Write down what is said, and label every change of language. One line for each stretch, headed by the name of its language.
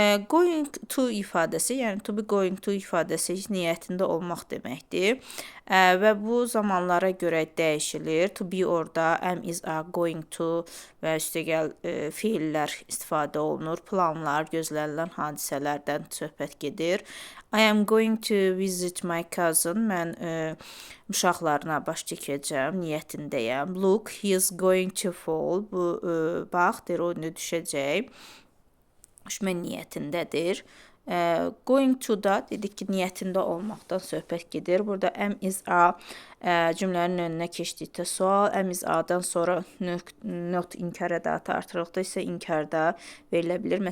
Azerbaijani: Going to ifadəsi, yəni to be going to ifadəsi niyyətində olmaq deməkdir. Və bu zamanlara görə dəyişilir. To be orada am, is, are, going to və üstəgəl feillər istifadə olunur. Planlar, gözlənilən hadisələrdən söhbət gedir.
English: I am going to visit my cousin.
Azerbaijani: Mən uşaqlarına baş çəkəcəm, niyyətindəyəm.
English: Look, he is going to fall.
Azerbaijani: Bu bax, o indi düşəcək. Düşmə niyyətindədir. Going to da dedik ki, niyyətində olmaqdan söhbət gedir. Burada am, is, are cümlənin önünə keçdikdə sual, am, is, are-dan sonra not inkar ədatı artırılıqda isə inkarda verilə bilir.